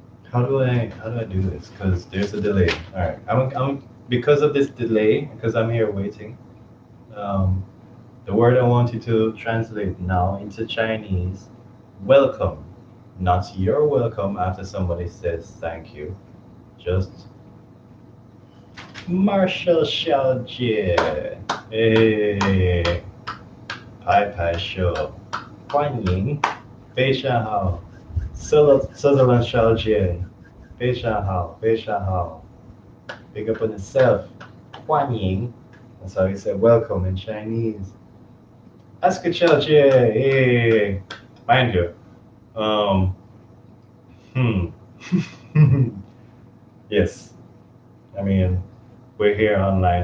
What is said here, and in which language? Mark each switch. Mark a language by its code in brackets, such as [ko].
[en] How do I do this? Because there's a delay. All right, I'm because of this delay, because I'm here waiting. Um, the word I want you to translate now into Chinese, welcome, not you're welcome after somebody says thank you. [zh] Just Marshall 小姐，哎，拍拍手，欢迎，非常好。 Sutherland 小姐，非常好，非常好。 [en] Big up on yourself. 欢迎. That's how you say welcome in Chinese. Ask a 小姐, hey. Mind you, um, hmm. Yes. I mean, we're here online.